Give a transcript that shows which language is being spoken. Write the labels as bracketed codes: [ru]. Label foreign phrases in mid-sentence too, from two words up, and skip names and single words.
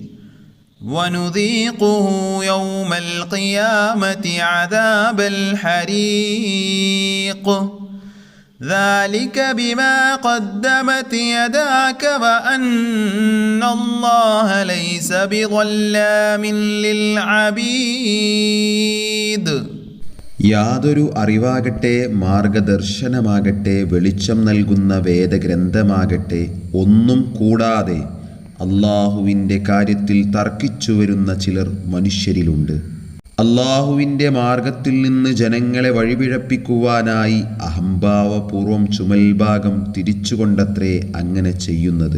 [ar] ونذيقه يوم القيامة عذاب الحريق ذلك بما قدمت يداك وأن الله ليس بظلام للعبيد. [ml] യാതൊരു അറിവാകട്ടെ, മാർഗദർശനമാകട്ടെ, വെളിച്ചം നൽകുന്ന വേദഗ്രന്ഥമാകട്ടെ ഒന്നും കൂടാതെ അള്ളാഹുവിൻ്റെ കാര്യത്തിൽ തർക്കിച്ചു വരുന്ന ചിലർ മനുഷ്യരിലുണ്ട്. അള്ളാഹുവിൻ്റെ മാർഗത്തിൽ നിന്ന് ജനങ്ങളെ വഴിപിഴപ്പിക്കുവാനായി അഹംഭാവപൂർവം ചുമൽഭാഗം തിരിച്ചുകൊണ്ടത്രേ അങ്ങനെ ചെയ്യുന്നത്.